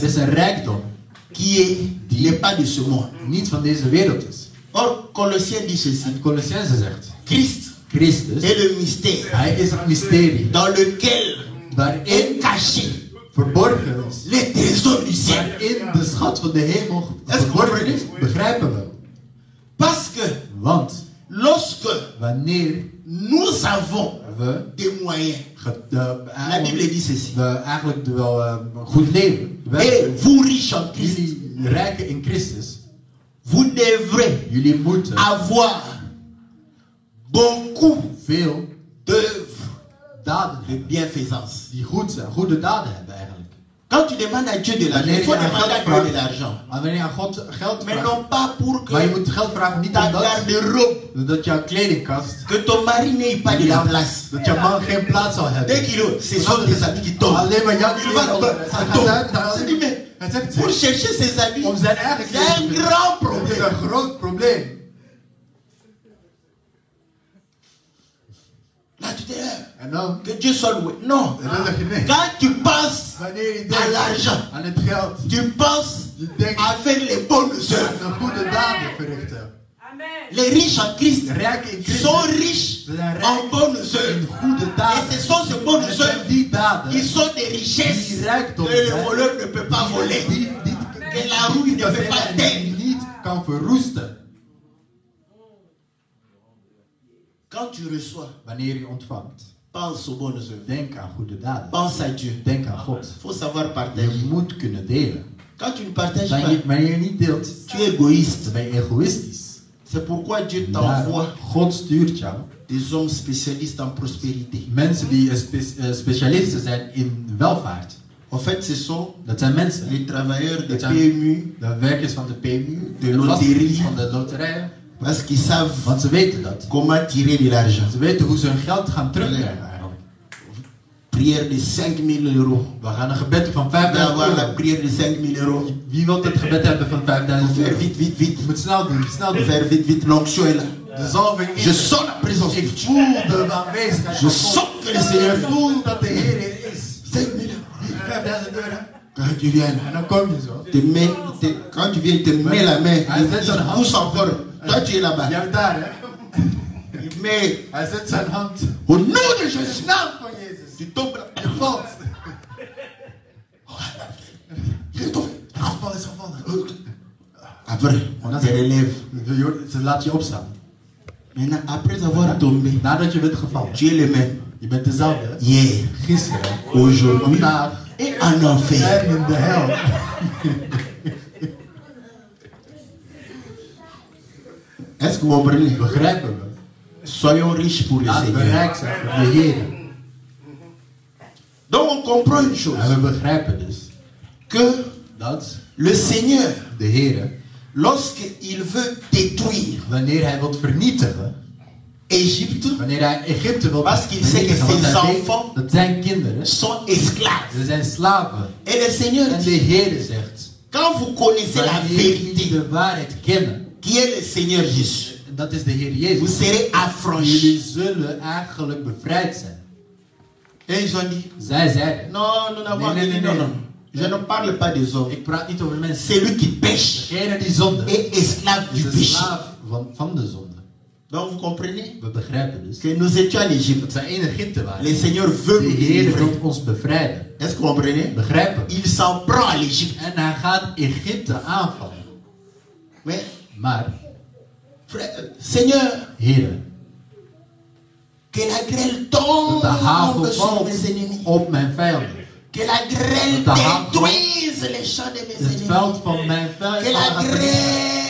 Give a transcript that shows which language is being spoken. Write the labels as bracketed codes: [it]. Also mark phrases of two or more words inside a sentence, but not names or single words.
[nl] Er is een rijkdom [fr] qui n'est pas de ce monde. [nl] niet van deze wereld is. [fr] Or, Colossiens dit ceci. [nl] En Colossense zegt, [fr] Christ [nl] Christus, [fr] est le mystère [nl] hij is het mysterie [fr] dans lequel [nl] waarin [fr] est caché [nl] verborgen is. [fr] les trésors du ciel. [nl] Waarin de schat van de hemel verborgen is. Begrijpen we? [fr] Parce que [nl] Want [fr] lorsque [nl] wanneer [fr] nous avons [nl] we, [fr] des moyens, la Bible dit ceci. [nl] eigenlijk wel een goed leven, [fr] Et vous riches en Christ, [nl] jullie rijken in Christus, [fr] vous devrez [nl] jullie moeten [fr] avoir beaucoup [nl] veel [fr] d'œuvres [nl] daden [fr] de [nl] hebben [fr] bienfaisance. [nl] die goed zijn, goede daden hebben eigenlijk. [fr] Quand tu demandes à Dieu de l'argent, il faut demander à Dieu de l'argent. [nl] Maar wanneer je aan God geld [fr] Mais [nl] vraagt, [fr] non pas pour [nl] maar je [fr] que [nl] moet geld vragen niet [fr] ta [nl] omdat [fr] garde-robe, [nl] dat jouw kledingkast, [fr] que ton mari n'ait pas de la place. [nl] dat jouw man geen plaats zal [fr] Dès [nl] hebben. [fr] qu'il est, ce sont des habits qui tombent. [nl] Alleen maar jouw [fr] Il va [nl] kleding. [fr] ça [nl] Hij [fr] tombe. [nl] gaat uit, [fr] Je dis, mais [nl] hij zegt, [fr] pour chercher ses habits, [nl] om zijn eigen [fr] il y a un [nl] kleding te [fr] grand [nl] vinden. Het is [fr] problème. [nl] een groot probleem. [fr] Là, tu te dis, [nl] En dan, [fr] que Dieu soit loué. Non. [nl] en dan zeg je nee. [fr] Quand tu penses [nl] Wanneer je [fr] à [nl] denkt [fr] l'argent, [nl] aan het geld, [fr] tu penses [nl] je denkt [fr] à faire les bonnes œuvres. [nl] aan goede daden verrichten. Amen. [fr] Les riches en Christ [nl] Rijken in Christus. [fr] sont riches [nl] Ze zijn [fr] en [nl] rijk [fr] bonnes [nl] in [fr] œuvres. [nl] goede [fr] Et [nl] daden. [fr] ce sont ces bonnes [nl] Het zijn [fr] œuvres [nl] die daden [fr] qui sont des richesses [nl] die [fr] que [nl] rijkdom [fr] le [nl] zijn. [fr] voleur ne peut pas voler. Que la rouille ne peut pas atteindre. [nl] niet kan verroesten. [fr] Quand tu reçois, [nl] Wanneer je ontvangt, [fr] pense aux bonnes œuvres. [nl] denk aan goede daden. [fr] Pense à Dieu. [nl] Denk aan God. [fr] Il faut savoir [nl] Je [fr] partager. [nl] moet kunnen delen. [fr] Quand tu ne partages pas, [nl] Wanneer je niet deelt, [fr] tu es égoïste. [nl] dan ben je egoïstisch. [fr] C'est pourquoi Dieu [nl] Daarom, [fr] t'envoie [nl] God stuurt jou [fr] des hommes spécialistes en prospérité. [nl] mensen die specialisten zijn in welvaart. [fr] En fait, ce sont [nl] Dat zijn mensen, [fr] les travailleurs de [nl] Dat zijn PMU, de werkers van de PMU, [fr] De [nl] de [fr] loterie. [nl] loterie, van de loterijen. [fr] parce qu'ils savent [nl] Want ze weten dat. [fr] comment tirer de l'argent. [nl] Ze weten hoe ze hun geld gaan terugkrijgen eigenlijk. [fr] Prière de 5 000 euros. [nl] We gaan een gebed van [fr] On va 5000 avoir la [nl] euro. [fr] prière de 5 000 euros. [nl] Wie wil het gebed hebben van 5000 [fr] Faire [nl] euro? [fr] vite, vite, vite. [nl] Je moet snel doen, snel doen. [fr] Faire vite, vite. L'onction est là. [nl] De zalving is [fr] Je [nl] er. [fr] sens la présence de [nl] Ik [fr] Dieu. [nl] voel de aanwezigheid [fr] Je [nl] van God. [fr] sens que le Seigneur [nl] Ik voel dat de Heer er is. [fr] 5 000 euros. [nl] 5000 euro. [fr] Quand tu viens, [nl] En dan kom je zo. [fr] quand tu viens, il te met la main. [nl] Hij zet [fr] Il [nl] zijn hand. [fr] pousse encore. Toi, tu es là-bas. [nl] Jij bent daar, hè? [fr] Il met [nl] Hij zet zijn hand. [fr] au nom de [nl] In [fr] Jésus. [nl] de naam van Jezus. [fr] Tu tombes là. [nl] Je valt. [fr] Il est tombé. [nl] Het geval is gevallen. [fr] Après, on te relève. [nl] Ze laat je opstaan. [fr] Maintenant, après avoir tombé, [nl] Nadat je bent gevallen. [fr] tu es le même. [nl] Je bent dezelfde. hè? [fr] Hier, [nl] Gisteren. [fr] aujourd'hui [nl] Vandaag. [fr] et en enfer. [nl] En in de hel. [fr] Est-ce que vous comprenez? [nl] Begrijpen we. [fr] Soyons riches pour le [nl] Laten we [fr] Seigneur. [nl] rijk zijn voor de Heer. [fr] Donc on comprend une chose. [nl] En we begrijpen dus [fr] Que [nl] dat [fr] le Seigneur, [nl] de Heer, [fr] lorsqu'il veut détruire [nl] wanneer hij wil vernietigen, [fr] Égypte, [nl] wanneer hij Egypte wil [fr] Parce qu'il sait que [nl] vernietigen, [fr] ses [nl] want hij weet [fr] enfants [nl] dat zijn kinderen, [fr] sont esclaves. [nl] ze zijn slaven. [fr] Et le Seigneur [nl] En de [fr] dit, [nl] Heer zegt, [fr] quand vous connaissez la [nl] wanneer jullie [fr] vérité, [nl] de waarheid kennen, [fr] qui est le Seigneur Jésus, [nl] en dat is de Heer [fr] vous [nl] Jezus, [fr] serez affranchis. [nl] jullie zullen eigenlijk bevrijd zijn. [fr] Et ils ont dit, [nl] Zij zeiden, [fr] non, nous n'avons [nl] Nee, nee, [fr] dit [nl] nee, [fr] non, [nl] nee. [fr] non. Je ne parle pas des hommes. [nl] ik praat niet over mensen. [fr] Celui qui pêche [nl] Degene die zonde [fr] est esclave [nl] is [fr] du [nl] de [fr] péché. [nl] slaaf van de zonde. [fr] Donc vous comprenez [nl] We begrijpen dus [fr] que nous étions en Égypte. [nl] dat wij in Egypte waren. [fr] Le Seigneur veut [nl] De [fr] nous [nl] Heer [fr] délivrer. [nl] wil ons bevrijden. [fr] Est-ce que vous comprenez? [nl] Begrijpen? [fr] Il s'en prend à l'Égypte. [nl] En hij gaat Egypte aanvallen. [fr] Mais, [nl] Maar, [fr] frère, Seigneur, [nl] Heer, [fr] que la grêle [nl] dat de hagel [fr] tombe sur [nl] valt [fr] mes ennemis. [nl] op mijn vijanden. [fr] Que la grêle [nl] Dat de hagel [fr] détruise les champs de mes [nl] het [fr] ennemis. [nl] veld van mijn [fr] Que la [nl] vijanden gaat vernietigen.